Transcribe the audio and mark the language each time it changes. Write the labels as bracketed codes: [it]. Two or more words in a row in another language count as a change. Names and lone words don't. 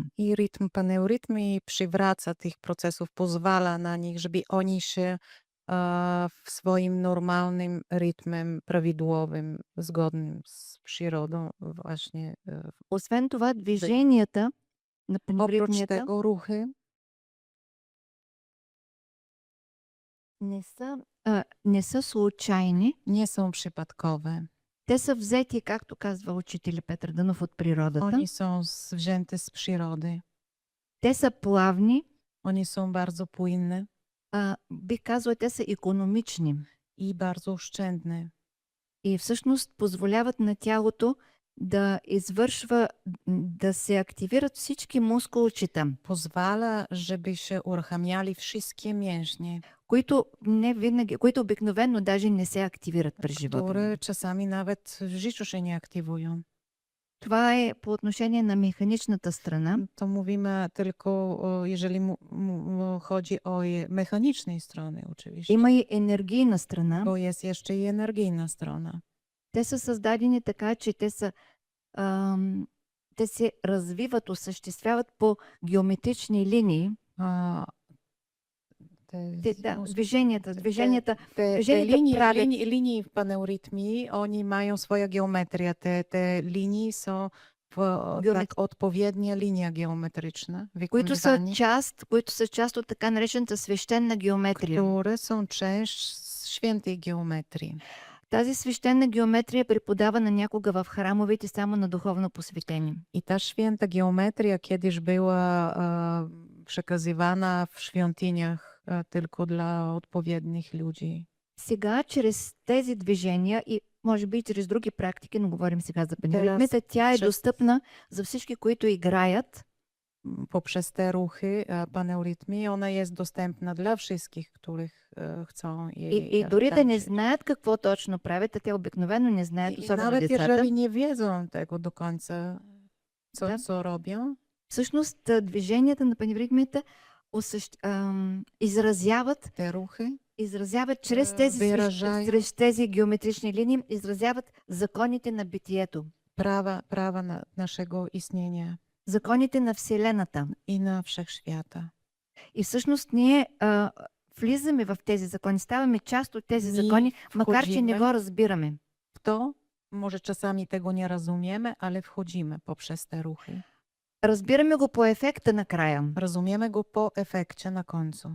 [pl] I rytm paneurytmy przywraca tych procesów, pozwala na nich, żeby oni się w swoim normalnym rytmem, prawidłowym, zgodnym z przyrodą właśnie [bg] Освен това, движенията на [pl] Oprócz [bg] паневритмията [pl] tego ruchy [bg] не са случайни. [pl] nie są przypadkowe. [bg] Те са взети, както казва учителя Петър Дънов, от природата. [pl] Oni są wzięte z przyrody. [bg] Те са плавни. [pl] Oni są bardzo płynne [bg] Бих казала, те са икономични. [pl] i bardzo oszczędne. [bg] И всъщност позволяват на тялото да извършва, да се активират всички мускулчета, [pl] Pozwala, żeby się uruchamiali wszystkie mięśnie, [bg] които не винаги, които обикновено даже не се активират през живота. [pl] które czasami nawet w życiu się nie aktywują. [bg] Това е по отношение на механичната страна. [pl] To mówimy tylko, jeżeli chodzi o mechanicznej strony oczywiście, [bg] Има и енергийна страна. [pl] bo jest jeszcze i energijna strona. [bg] Те са създадени така, че те се развиват, осъществяват по геометрични линии. [pl] A [bg] Движенията [pl] te [bg] правят. [pl] linii w paneurytmii, oni mają swoją geometrię. Te linii są tak odpowiednia linia geometryczna, [bg] които са [pl] wykonywanie, [bg] част от така наречената свещена геометрия. [pl] które są część świętej geometrii. [bg] Тази свещена геометрия е преподавана някога в храмовете само на духовно посветени. [pl] I ta święta geometria kiedyś była przekazywana w świątyniach tylko dla odpowiednich ludzi. [bg] Сега, чрез тези движения и може би чрез други практики, но говорим сега за паневритмията, тя е достъпна за всички, които играят. [pl] Poprzez te ruchy paneurytmii ona jest dostępna dla wszystkich, których chcą jej [bg] И дори да не [pl] tańczyć. [bg] знаят какво точно правят, а те обикновено не знаят, [pl] I [bg] особено [pl] nawet [bg] децата. [pl] jeżeli nie wiedzą tego do końca, [bg] Да. [pl] co robią, [bg] Всъщност движенията на паневритмията [pl] te ruchy [bg] изразяват [pl] wyrażają [bg] чрез тези геометрични линии, изразяват законите на битието, [pl] prawa naszego istnienia [bg] законите на Вселената. [pl] i na wszechświata. [bg] И всъщност ние влизаме в тези закони, ставаме част от тези Ние закони, макар че не [pl] wchodzimy [bg] го разбираме. [pl] w to, może czasami tego nie rozumiemy, ale wchodzimy poprzez te ruchy. [bg] Разбираме го по ефекта накрая, [pl] Rozumiemy go po efekcie na końcu.